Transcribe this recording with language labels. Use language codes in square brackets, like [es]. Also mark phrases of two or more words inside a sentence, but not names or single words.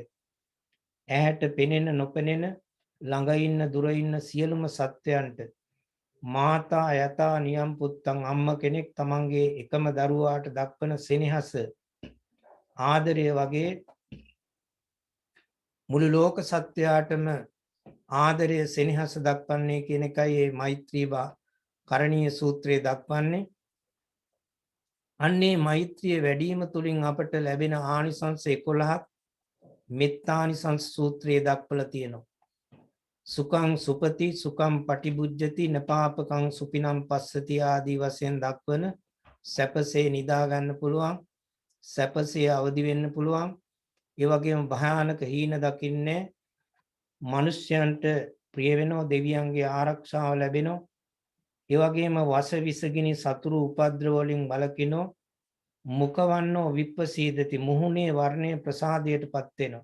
[si] ඇහැට පෙනෙන නොපෙනෙන, ළඟ ඉන්න දුර ඉන්න සියලුම සත්වයන්ට [pi] මාතා යතා නියම් පුත්තං, [si] අම්ම කෙනෙක් තමන්ගේ එකම දරුවාට දක්වන සෙනෙහස, ආදරය වගේ මුළු ලෝක සත්වයාටම ආදරය, සෙනෙහස දක්වන්නේ කියන එකයි මේ මෛත්‍රී කරණීය සූත්‍රයේ දක්වන්නේ. අන්නේ මෛත්‍රිය වැඩිම තුලින් අපට ලැබෙන ආනිසංස 11ක් මෙත්තානිසංස සූත්‍රයේ දක්වලා තියෙනවා. [pi] සුඛං සුපති, සුඛං පටිබුජ්ජති, නපාපකං සුපිනම් පස්සති [si] ආදී වශයෙන් දක්වන සැපසේ නිදා ගන්න පුළුවන්, සැපසේ අවදි වෙන්න පුළුවන්. ඒ වගේම භයානක හීන දකින්නේ, මිනිස්යන්ට ප්‍රිය වෙනවා, දෙවියන්ගේ ආරක්ෂාව ලැබෙනවා. ඒ වගේම වස විසගිනි සතුරු උපද්‍රව වලින් වළකිනෝ, [pi] මුඛවන්නෝ විප්පසීදති, [si] මුහුණේ වර්ණය ප්‍රසාදයටපත් වෙනවා.